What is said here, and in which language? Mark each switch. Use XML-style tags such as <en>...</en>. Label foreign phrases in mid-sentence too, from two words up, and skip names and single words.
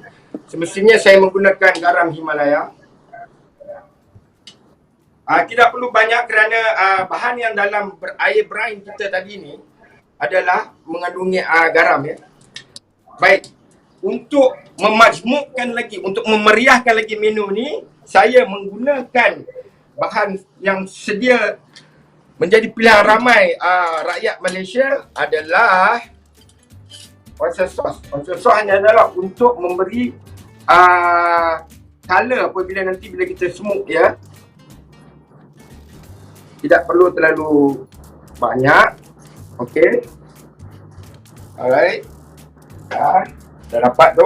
<ms>Semestinya saya menggunakan garam Himalaya. Tidak perlu banyak kerana bahan yang dalam air brine kita tadi ni adalah mengandungi garam ya. Baik, untuk memajmukkan lagi, untuk memeriahkan lagi menu ni, saya menggunakan bahan yang sedia menjadi pilihan ramai rakyat Malaysia adalah</ms> <en>oyster sauce. Oyster sauce</en> <ms>hanya adalah untuk memberi color apabila nanti bila kita smoke ya. Tidak perlu terlalu banyak.</ms> <en>Okey. Alright.</en> <ms>Dah dapat tu.</ms>